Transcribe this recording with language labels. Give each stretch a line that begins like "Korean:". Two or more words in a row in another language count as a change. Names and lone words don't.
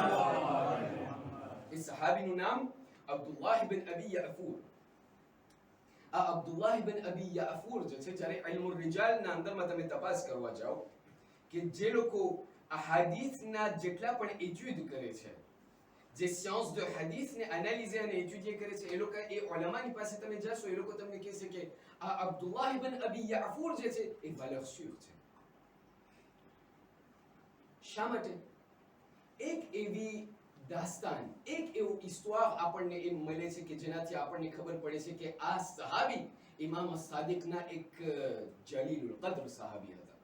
Gujarati: એ સહાબીનું નામ અબ્દુલ્લાહ ઇબ્ન અબી યાફૂર. આ અબ્દુલ્લાહ ઇબ્ન અબી યાફૂર જે છે, જ્યારે ઇલ્મુર રિજાલના અંદરમાં તમે તપાસ કરવા જાઓ કે જે લોકો આ હાદીસના જેટલા પણ એટ્યુડ કરે છે, જે
French: science de hadith
Gujarati: ને એનાલિઝ અને એટ્યુડ કરે છે, એ લોકો એ ઉલમાની પાસે તમે જશો, એ લોકો તમને કહેશે કે આ અબ્દુલ્લાહ ઇબ્ન અબી યાફૂર જે છે એ
French: valeur sûre
Gujarati: છે. શા માટે? એક એવી દાસ્તાન, એક એવું ઇસ્તવાર આપણને એમ મળે છે કે જેનાથી આપણને ખબર પડે છે કે આ સહાબી ઇમામ સાદિકના એક જલીલુલ કદ્ર સહાબી હતા.